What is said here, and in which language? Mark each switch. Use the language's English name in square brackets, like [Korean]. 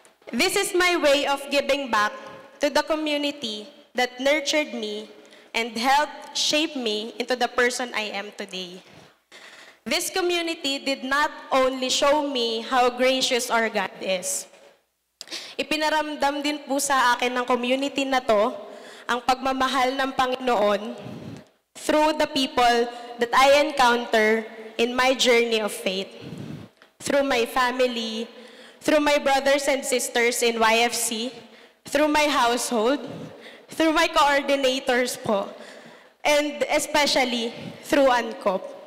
[English] This is my way of giving back to the community that nurtured me and helped shape me into the person I am today. This community did not only show me how gracious our God is. [Filipino] Ipinaramdam din po sa akin ng community na to ang pagmamahal ng Panginoon [English] through the people that I encounter in my journey of faith. Through my family, through my brothers and sisters in YFC, through my household, through my coordinators po, and especially through ANCOP.